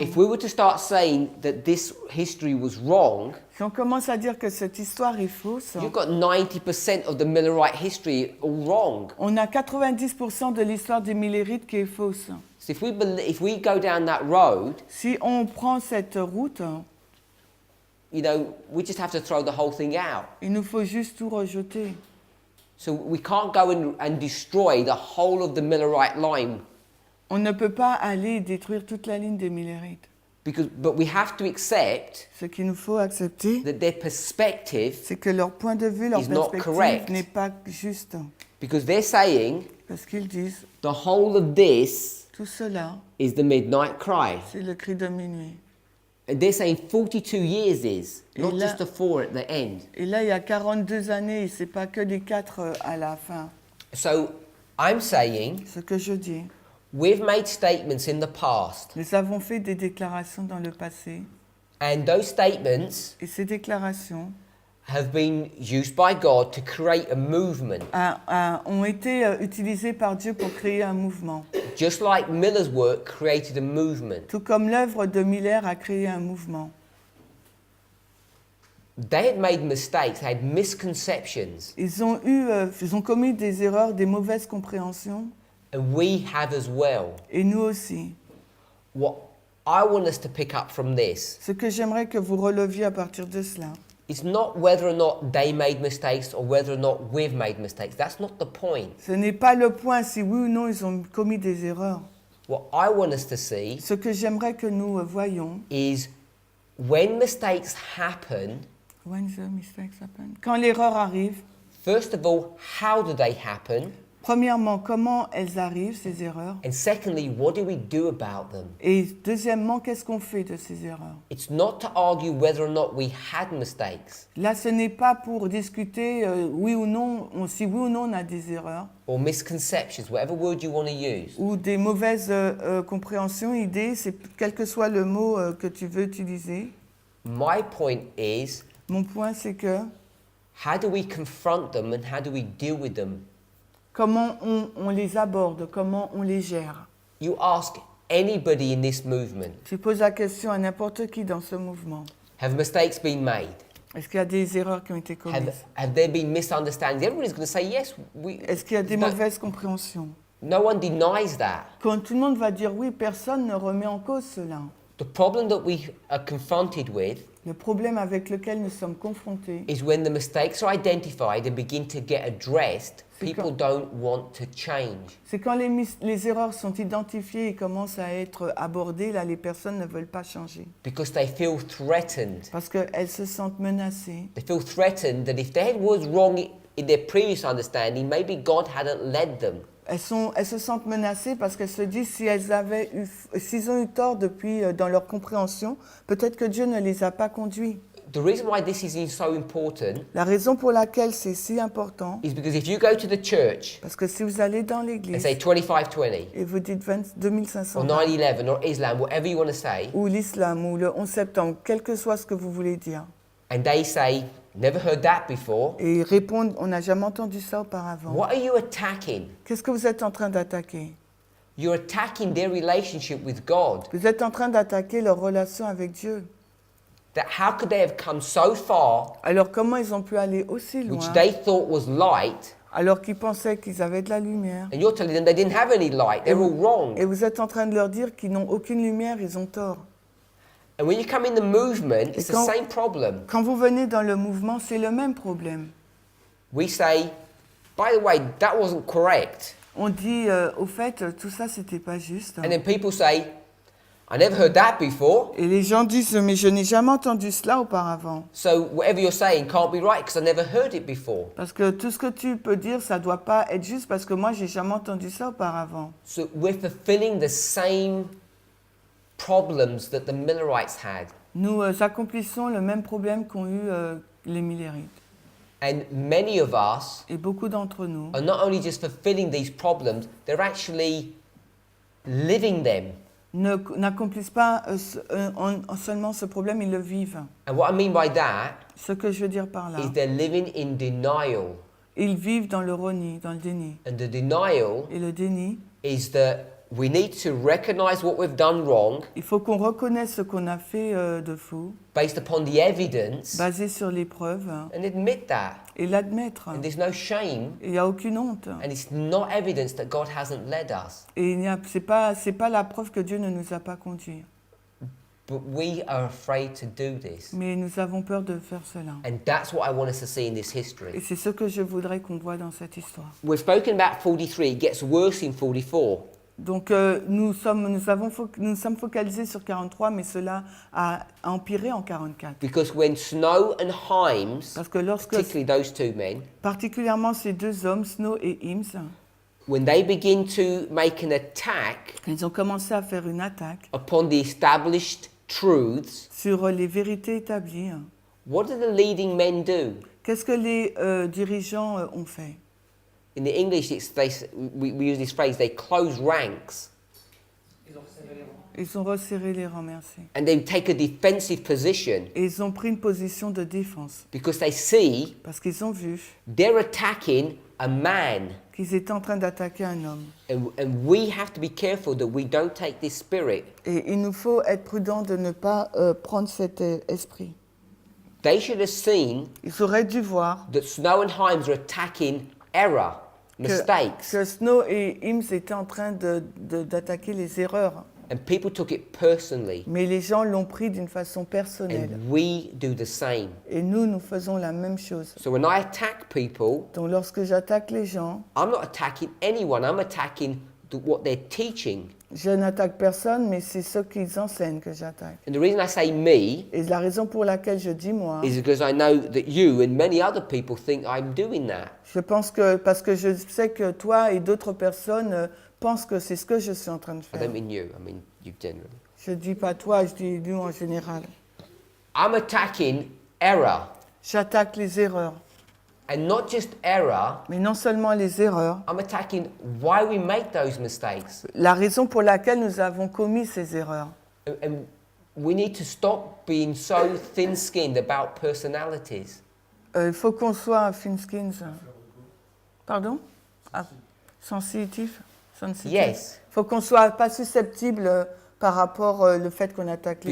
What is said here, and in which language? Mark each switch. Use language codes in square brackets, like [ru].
[en] if we were to start saying that this history was wrong, [fr] si on commence à dire que cette histoire est fausse, [en] you've got 90% of the Millerite history all wrong. [fr] on a 90% de l'histoire des Millérites qui est fausse. [en] So if we go down that road, [fr] Si on prend cette route, [en] you know, we just have to throw the whole thing out. [fr] il nous faut juste tout rejeter. [en] So we can't go and destroy the whole of the Millerite line, [fr] On ne peut pas aller détruire toute la ligne des Millérites. [en] but we have to accept [fr] Ce qu'il nous faut accepter, [en] that their perspective, [fr] c'est que leur point de vue, leur [en] is not [fr] perspective [en] correct. [fr] n'est pas juste. [en] because they're saying [fr] Parce qu'ils disent, [en] the whole of this [fr] tout cela, [en] is the midnight cry. [fr] c'est le cri de minuit. [en] And they're saying 42 years is, not [fr] Et là- [en] just the 4 at the end. [fr] Et là, il y a 42 années, et c'est pas que les 4 à la fin. [en] So I'm saying [fr] Ce que je dis, [en] we've made statements in the past, [fr] nous avons fait des déclarations dans le passé, [en] and those statements [fr] et ces déclarations [en] have been used by God to create a movement. [fr] ont été utilisées par Dieu pour créer un mouvement. [en] Just like Miller's work created a movement. [fr] Tout comme l'œuvre de Miller a créé un mouvement. [en] They had made mistakes, they had misconceptions, [fr] Ils ont commis des erreurs, des mauvaises compréhensions, [en] and we have as well. [fr] et nous aussi. [en] What I want us to pick up from this [fr] Ce que j'aimerais que vous releviez à partir de cela, [en] is not whether or not they made mistakes or whether or not we've made mistakes. That's not the point. [fr] ce n'est pas le point si oui ou non ils ont commis des erreurs. [en] What I want us to see [fr] Ce que j'aimerais que nous voyions, [en] is when mistakes happen, when the mistakes happen, [fr] quand l'erreur arrive, [en] first of all, how do they happen? [fr] premièrement, comment elles arrivent, ces erreurs, [en] And secondly, what do we do about them? [fr] et deuxièmement, qu'est-ce qu'on fait de ces erreurs. [en] It's not to argue whether or not we had mistakes [fr] Là, ce n'est pas pour discuter oui ou non, si oui ou non on a des erreurs, [en] or misconceptions, whatever word you want to use. [fr] ou des mauvaises compréhensions, idées, c'est quel que soit le mot que tu veux utiliser. [en] My point is, [fr] Mon point, c'est que [en] how do we confront them and how do we deal with them? [fr] comment on les aborde, comment on les gère. [en] You ask anybody in this movement, [fr] Tu poses la question à n'importe qui dans ce mouvement. [en] have mistakes been made? [fr] Est-ce qu'il y a des erreurs qui ont été commises? [en] Have there been misunderstandings? Everybody's going to say yes. [fr] Est-ce qu'il y a des [en] No- [fr] mauvaises compréhensions? [en] No one denies that. [fr] Quand tout le monde va dire oui, personne ne remet en cause cela. [en] The problem that we are confronted with [fr] Le problème avec lequel nous sommes confrontés, [en] is when the mistakes are identified and begin to get addressed, [fr] C'est [en] people [fr] quand- [en] don't want to change. [fr] c'est quand les erreurs sont identifiées et commencent à être abordées, là les personnes ne veulent pas changer. [en] Because they feel threatened. [fr] Parce qu'elles se sentent menacées. [en] They feel threatened that if they was wrong in their previous understanding, maybe God hadn't led them. [fr] Elles se sentent menacées parce qu'elles se disent s'ils ont eu tort depuis dans leur compréhension, peut-être que Dieu ne les a pas conduits. [en] The reason why this is so important [fr] La raison pour laquelle c'est si important, [en] is because if you go to the church [fr] parce que si vous allez dans [en] and [fr] l'église [en] say 2520 [fr] et vous dites 2500 [en] or 9/11 or Islam, whatever you want to say, [fr] ou l'islam ou le 11 septembre, quel que soit ce que vous voulez dire, [en] and they say, never heard that before, [fr] et ils répondent on n'a jamais entendu ça auparavant. [en] what are you attacking? [fr] Qu'est-ce que vous êtes en train d'attaquer? [en] You're attacking their relationship with God. [fr] Vous êtes en train d'attaquer leur relation avec Dieu. [en] That how could they have come so far, [fr] Alors comment ils ont pu aller aussi [en] which [fr] loin [en] they thought was light, [fr] alors qu'ils pensaient qu'ils avaient de la lumière? [en] and you're telling them they didn't have any light, they're all wrong. [fr] Et vous êtes en train de leur dire qu'ils n'ont aucune lumière, ils ont tort. [en] And when you come in the movement, it's the [fr] quand- [en] same problem. [fr] Quand vous venez dans le mouvement, c'est le même problème. [en] We say, by the way, that wasn't correct. [fr] On dit, au fait, tout ça, c'était pas juste. [en] And then people say, I never heard that before. [fr] Et les gens disent, mais je n'ai jamais entendu cela auparavant. [en] So whatever you're saying can't be right because I never heard it before. [fr] Parce que tout ce que tu peux dire, ça doit pas être juste parce que moi, j'ai jamais entendu ça auparavant. [en] So we're fulfilling the same problems that the Millerites had. [fr] Nous accomplissons le même problème qu'ont eu les Millérites. [en] And many of us [fr] Et beaucoup d'entre nous [en] are not only just fulfilling these problems, they're actually living them. [fr] n'accomplissent pas seulement ce problème, ils le vivent. [en] And what I mean by that [fr] Ce que je veux dire par là, [en] is they're living in denial. [fr] ils vivent dans le reni, dans le déni. [en] And the denial [fr] Et le déni, [en] is that we need to recognize what we've done wrong [fr] il faut qu'on reconnaisse ce qu'on a fait de faux, [en] based upon the evidence [fr] basé sur les preuves, [en] and admit that. [fr] et l'admettre. [en] And there's no shame [fr] Il n'y a aucune honte. [en] and it's not evidence that God hasn't led us. [fr] Et c'est pas la preuve que Dieu ne nous a pas conduits. [en] But we are afraid to do this. [fr] Mais nous avons peur de faire cela. [en] And that's what I want us to see in this [fr] Et [en] history. [fr] c'est ce que je voudrais qu'on voit dans cette histoire. [en] We've spoken about 43, it gets worse in 44. [fr] Donc nous sommes focalisés sur 43, mais cela a empiré en 44. [en] Because when Snow and Himes, [fr] Parce que lorsque, [en] particularly those two men, [fr] particulièrement ces deux hommes, Snow et Hims, [en] when they begin to make an attack [fr] ils ont commencé à faire une attaque [en] upon the established truths, [fr] sur les vérités établies. [en] what do the leading men do? [fr] Qu'est-ce que les dirigeants ont fait? [en] In the English, we use this phrase, they close ranks [fr] Ils ont resserré les rangs. Ils ont resserré les rangs, merci. [en] and they take a defensive position [fr] Et ils ont pris une position de défense [en] because they see [fr] parce qu'ils ont vu [en] they're attacking a man. [fr] qu'ils étaient en train d'attaquer un homme. [en] And we have to be careful that we don't take this spirit. [fr] Et il nous faut être prudent de ne pas prendre cet esprit. [en] They should have seen [fr] Ils auraient dû voir [en] that Snow and Himes are attacking error, mistakes, [fr] que Snow et Hims étaient en train d'attaquer les erreurs. [en] and people took it personally. [fr] Mais les gens l'ont pris d'une façon personnelle. [en] And we do the same. [fr] Et nous faisons la même chose. [en] So when I attack people, [fr] Donc lorsque j'attaque les gens, [en] I'm not attacking anyone, I'm attacking what they're teaching. [fr] je n'attaque personne, mais c'est ce qu'ils enseignent que j'attaque. [en] And the reason I say me [fr] Et la raison pour laquelle je dis moi, [en] is because I know that you and many other people think I'm doing that. [fr] je pense que, parce que je sais que toi et d'autres personnes pensent que c'est ce que je suis en train de [en] I [fr] faire. [en] don't mean you, I mean you generally. [fr] Je dis pas toi, je dis nous en général. [en] I'm attacking error. [fr] J'attaque les erreurs. [en] And not just error, [fr] Mais non seulement les erreurs, [en] I'm attacking why we make those mistakes. [fr] la raison pour laquelle nous avons commis ces erreurs. [en] And we need to stop being so thin-skinned about personalities. [fr] Il faut qu'on soit [en] thin-skinned. [fr] Pardon? Ah, sensitif? [en] Yes. [fr] Il faut qu'on soit pas susceptible par rapport au fait qu'on attaque les